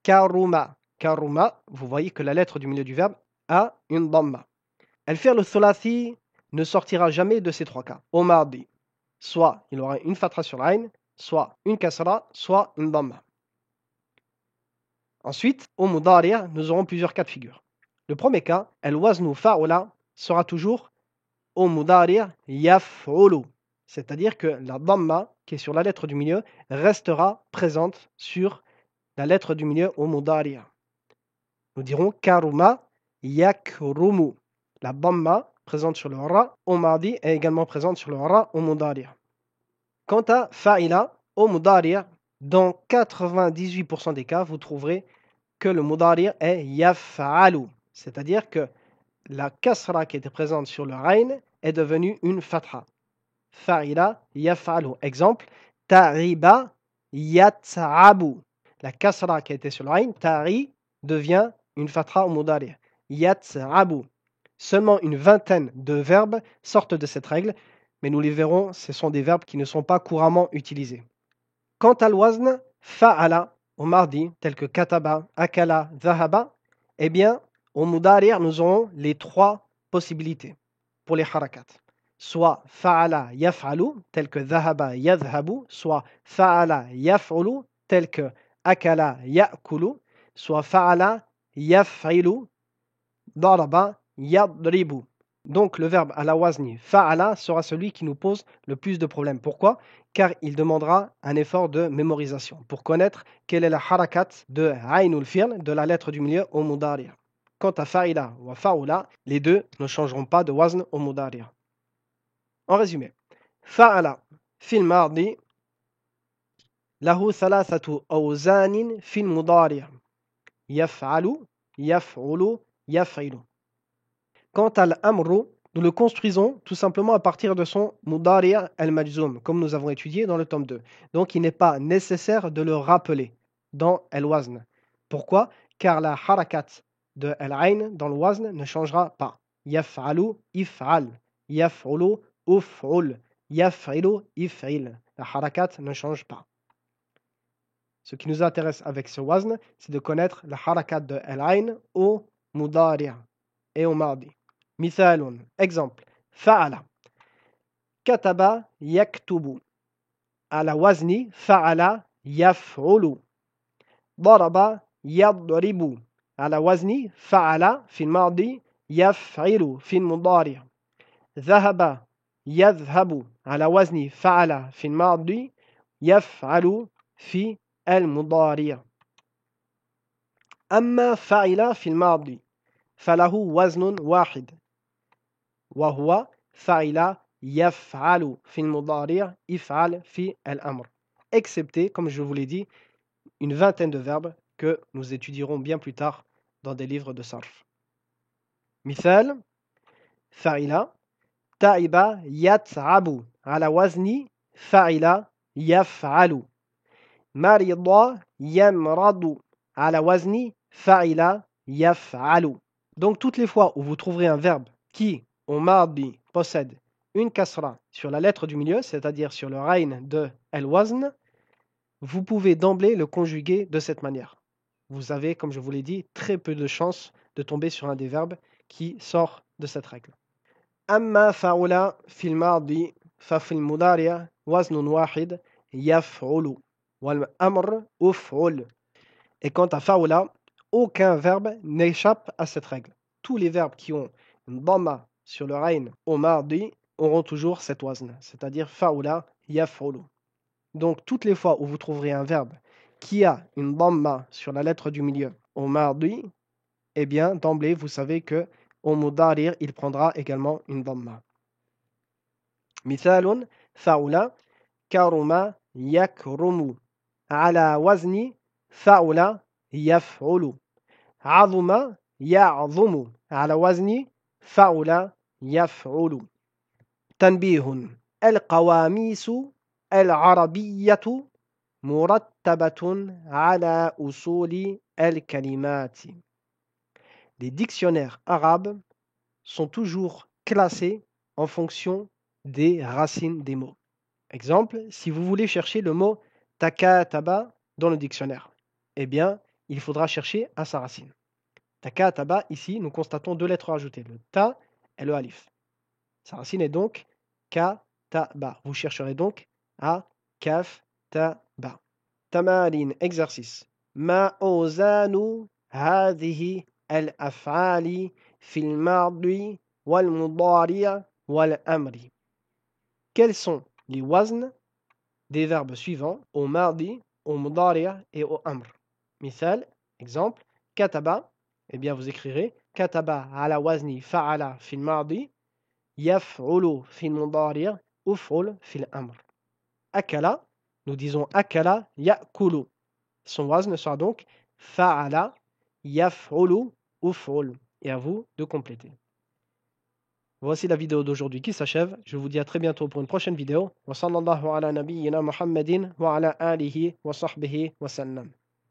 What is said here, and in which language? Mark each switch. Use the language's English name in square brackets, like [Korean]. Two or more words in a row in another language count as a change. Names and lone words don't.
[French] Karuma, vous voyez que la lettre du milieu du verbe a une dhamma. [Arabic] الفعل الثلاثي [French] ne sortira jamais de ces trois cas. Au mardi, soit il aura une fatra sur l'ayn, soit une kasra, soit une dhamma. Ensuite, au mudari', nous aurons plusieurs cas de figure. Le premier cas, [Arabic] الوزن فعل [French] sera toujours au [Arabic] المضارع يفعل, [French] c'est-à-dire que la dhamma qui est sur la lettre du milieu restera présente sur la lettre du milieu au mudari'. Nous dirons [Arabic] كرم يكرم. [French] La dhamma présente sur le ra au mardi est également présente sur le ra au mudari'. Quant à fa'ila au mudari', dans 98% des cas, vous trouverez que le mudari' est yaf'alu, c'est-à-dire que la kasra qui était présente sur le rayn est devenue une fatha. [Arabic] فعل يفعل. [French] Exemple, [Arabic] تعب يتعب. [French] La kasra qui était sur le rayn, tari, devient une fatha au mudari'. Yat'abu. Seulement une vingtaine de verbes sortent de cette règle, mais nous les verrons, ce sont des verbes qui ne sont pas couramment utilisés. Quant à l'wazn, fa'ala, au mardi, tel que [Arabic] كتب، أكل، ذهب, [French] eh bien, au mudari' nous aurons les trois possibilités pour les harakat. Soit [Arabic] فعل يفعل, [French] tel que [Arabic] ذهب يذهب, [French] soit [Arabic] فعل يفعل, [French] tel que [Arabic] أكل يأكل, [French] soit [Arabic] فعل يفعل، ضرب يضرب. [French] Donc le verbe à la [Arabic] وزن فعل [French] sera celui qui nous pose le plus de problèmes. Pourquoi? Car il demandera un effort de mémorisation pour connaître quelle est la harakat de [Arabic] عين الفعل, [French] de la lettre du milieu au mudari'. Quant à fa'ila ou fa'ula, les deux ne changeront pas de wazn au mudari'. En résumé, [Arabic] فعل في الماضي له ثلاثة أوزان في المضارع'. يفعل، يفعل، يفعل. [French] Quant à l'amru, nous le construisons tout simplement à partir de son [Arabic] المضارع المجزوم, [French] comme nous avons étudié dans le tome 2. Donc il n'est pas nécessaire de le rappeler dans al-wazn. Pourquoi? Car la harakat de al-ayn dans le wazn ne changera pas. [Arabic] يفعل، افعل. يفعل، افعل. يفعل، افعل. [French] La harakat ne change pas. Ce qui nous intéresse avec ce wazn, c'est de connaître la harakat de al-ayn au mudari' et au mardi. [Arabic] مثال exemple فعل كتب يكتب على وزن فعل يفعل ضرب يضرب على وزن فعل في الماضي يفعل في المضارع ذهب يذهب على وزن فعل في الماضي يفعل في المضارع أما فعل في الماضي فله وزن واحد وهو فعل يفعل في المضارع يفعل في الأمر, [French] excepté, comme je vous l'ai dit, une vingtaine de verbes que nous étudierons bien plus tard dans des livres de sarf. [Arabic] مثال فعل تعب يتعب على وزن فعل يفعل مرض يمرض على وزن فعل يفعل. [French] Donc toutes les fois où vous trouverez un verbe qui au mardi possède une kasra sur la lettre du milieu, c'est-à-dire sur le rayn de al-wazn, vous pouvez d'emblée le conjuguer de cette manière. Vous avez, comme je vous l'ai dit, très peu de chances de tomber sur un des verbes qui sort de cette règle. [Arabic] أما فعل في الماضي ففي المضارع وزن واحد يفعل والأمر افعل. [French] Et quant à fa'ula, aucun verbe n'échappe à cette règle. Tous les verbes qui ont une dhamma sur le rayn au mardi auront toujours cette wazn, c'est-à-dire [Arabic] فعل يفعل. [French] Donc toutes les fois où vous trouverez un verbe qui a une dhamma sur la lettre du milieu au mardi, eh bien d'emblée vous savez que au mudari' il prendra également une dhamma. [Arabic] مثال فعل كرم يكرم على وزن فعل يفعل عظم يعظم على وزن فعل يفعل. تنبيه القواميس العربية مرتبة على أصول الكلمات. [French] Les dictionnaires arabes sont toujours classés en fonction des racines des mots. Exemple, si vous voulez chercher le mot takataba dans le dictionnaire, eh bien, il faudra chercher à sa racine. Takataba, ici, nous constatons deux lettres ajoutées, le ta et le alif. Sa racine est donc kataba. Vous chercherez donc à [Arabic] كاف تاء باء. [French] Tamarin, exercice. [Arabic] Ma أوزان هذه الأفعال في الماضي والمضارع والأمر. [French] Quels sont les wazn des verbes suivants au mardi, au mudari' et au amr? Misal, exemple, kataba, eh bien vous écrirez [Arabic] كتب على وزن فعل في الماضي يفعل في المضارع افعل في الأمر. [French] Akala, nous disons [Arabic] أكل يأكل. [French] Son wazn sera donc [Arabic] فعل يفعل افعل. [French] Et à vous de compléter. Voici la vidéo d'aujourd'hui qui s'achève. Je vous dis à très bientôt pour une prochaine vidéo. [Arabic] وصلى الله على نبينا محمد وعلى آله وصحبه وسلم.